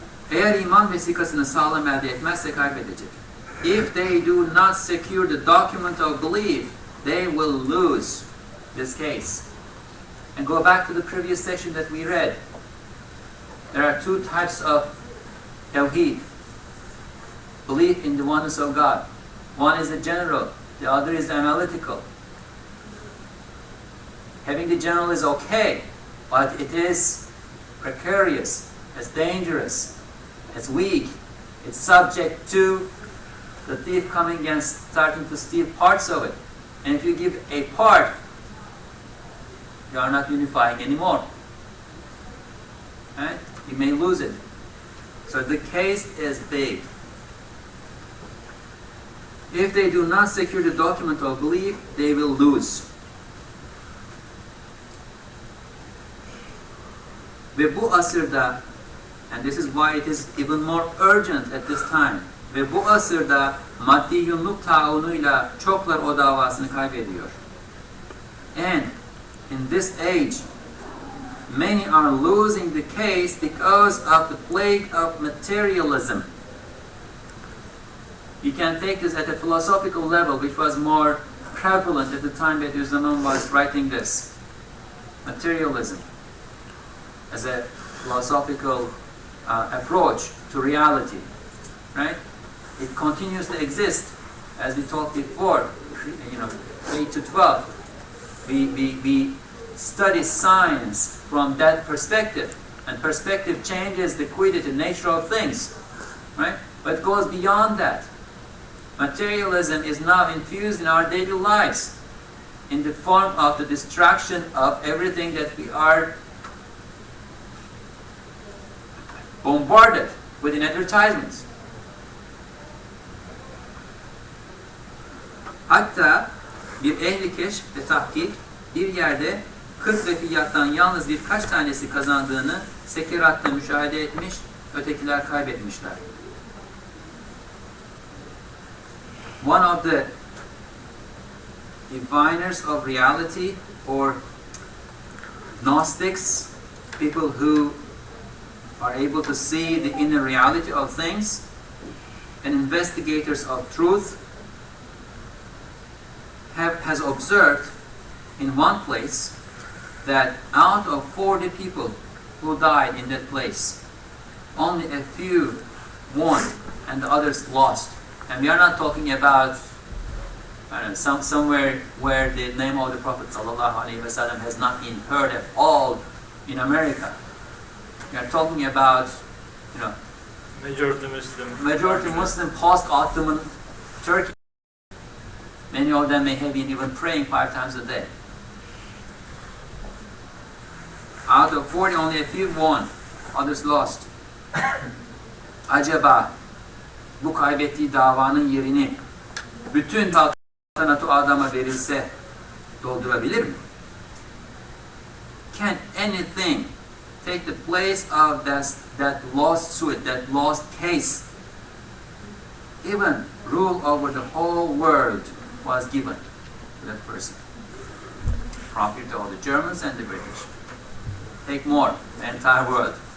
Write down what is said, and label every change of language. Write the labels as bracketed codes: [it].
[tr] Eğer iman vesikasını sağlam elde etmezse kaybedecek. [en] If they do not secure the document of belief, they will lose this case. And go back to the previous section that we read. There are two types of tawheed. Belief in the oneness of God. One is the general, the other is the analytical. Having the general is okay, but it is precarious, it's dangerous, it's weak, it's subject to the thief coming and starting to steal parts of it. And if you give a part, you are not unifying anymore. Right? You may lose it. So the case is big. If they do not secure the document of belief, they will lose. [tr] Ve bu asırda, [en] and this is why it is even more urgent at this time, [tr] ve bu asırda maddi yunluk taunuyla çoklar o davasını kaybediyor. [en] And in this age, many are losing the case because of the plague of materialism. You can take this at a philosophical level, which was more prevalent at the time that Zaman was writing this. Materialism as a philosophical approach to reality, right? It continues to exist, as we talked before, 8 to 12. We study science from that perspective, and perspective changes the quiddity, nature of things, right? But it goes beyond that. Materialism is now infused in our daily lives in the form of the distraction of everything that we are bombarded with in advertisements. [tr] Hatta bir ehli keşf ve tahkik bir yerde 40 refiyattan yalnız birkaç tanesi kazandığını sekeratta müşahede etmiş, ötekiler kaybetmişler. [en] One of the diviners of reality, or Gnostics, people who are able to see the inner reality of things, and investigators of truth, has observed in one place that out of 40 people who died in that place, only a few won and the others lost. And we are not talking about somewhere where the name of the Prophet ﷺ has not been heard at all in America. We are talking about, majority Muslim post-Ottoman Turkey. Many of them may have been even praying 5 times a day. Out of 40, only a few won, others lost. [tr] acaba bu kaybettiği davanın yerini bütün saltanatı adama verilse doldurabilir mi? [en] Can anything take the place of that lost suit, that lost case? Even rule over the whole world was given to that person. Property to all the Germans and the British. Take more, the entire world.